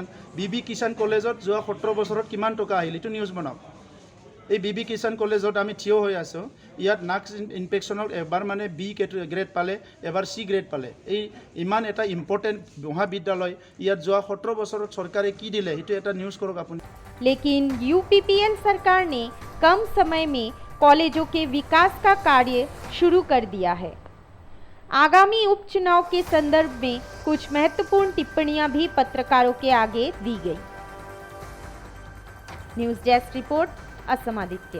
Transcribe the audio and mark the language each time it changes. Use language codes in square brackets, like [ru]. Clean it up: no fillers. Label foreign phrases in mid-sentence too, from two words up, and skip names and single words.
[as] বিবি কিষাণ কলেজত যোৱা 17 বছৰত কিমান টকা আহিল এইটো নিউজ বনাওক। এই বিবি কিষাণ কলেজত আমি থিয় হৈ আছোঁ, ইয়াত নাক্স ইনফেকশ্যনত এবাৰ মানে [en] B grade [as] পালে, এবাৰ [en] C grade [as] পালে। এই ইমান এটা ইম্পৰ্টেণ্ট মহাবিদ্যালয়, ইয়াত যোৱা 17 বছৰত চৰকাৰে কি দিলে সেইটো এটা নিউজ কৰক আপুনি। [hi] लेकिन यूपीपीएल सरकार ने कम समय में कॉलेजों के विकास का कार्य शुरू कर दिया है। आगामी उपचुनाव के संदर्भ में कुछ महत्वपूर्ण टिप्पणियां भी पत्रकारों के आगे दी गई। न्यूज़ डेस्क रिपोर्ट, असम आदित्य।